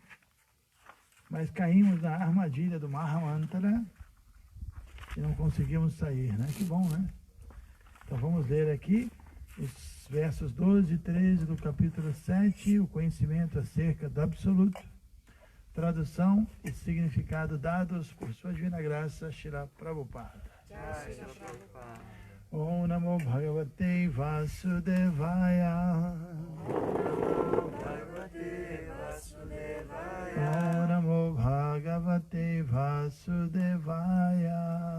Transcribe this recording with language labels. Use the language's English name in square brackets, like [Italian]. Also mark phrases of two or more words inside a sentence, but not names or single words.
[Portuguese] Mas caímos na armadilha do Mahamantra e não conseguimos sair, né? Que bom, né? Então vamos ler aqui os versos 12 e 13 do capítulo 7, o conhecimento acerca do absoluto, tradução e significado dados por sua divina graça, Srila Prabhupada. [Sanskrit] ॐ नमो भगवते वासुदेवाय. ॐ नमो भगवते वासुदेवाय.